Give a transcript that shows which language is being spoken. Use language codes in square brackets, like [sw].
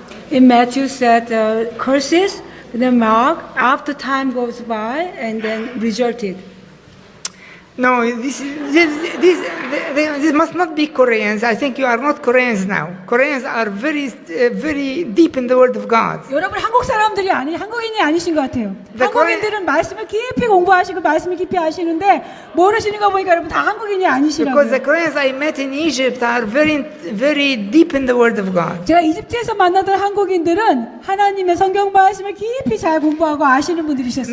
[en] In Matthew said curses, then Mark, after time goes by, and then resulted. No, this must not be Koreans. I think you are not Koreans now. Koreans are very deep in the Word of God. [ko] 여러분 한국 사람들이 한국인이 아니신 것 같아요. 네, 한국인들은 말씀을 깊이 공부하시고 말씀을 깊이 아시는데 모르시는 거 보니까 여러분 다 한국인이 [en] Because [ko] 아니시라고요. [en] the Koreans I met in Egypt are very deep in the Word of God. [ko] 제가 이집트에서 만나던 한국인들은 하나님의 성경 말씀을 깊이 잘 공부하고 아시는 분들이셨어요.